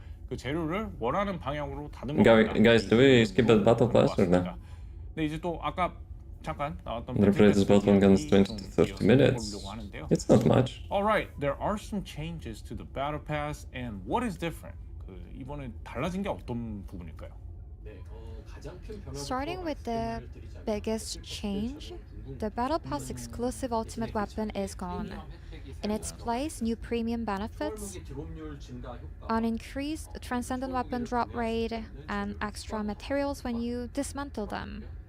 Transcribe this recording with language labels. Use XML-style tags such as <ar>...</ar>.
<en>Guys, do we skip that battle pass or no? Replace this battle guns 20 to 30 minutes. It's not much. All right, there are some changes to the battle pass, and what is different?</en> <ko>이번에 달라진 게 어떤 부분일까요?</ko> <en>Starting with the biggest change, the Battle Pass exclusive ultimate weapon is gone. In its place, new premium benefits, an increased transcendent weapon drop rate, and extra materials when you dismantle them.</en>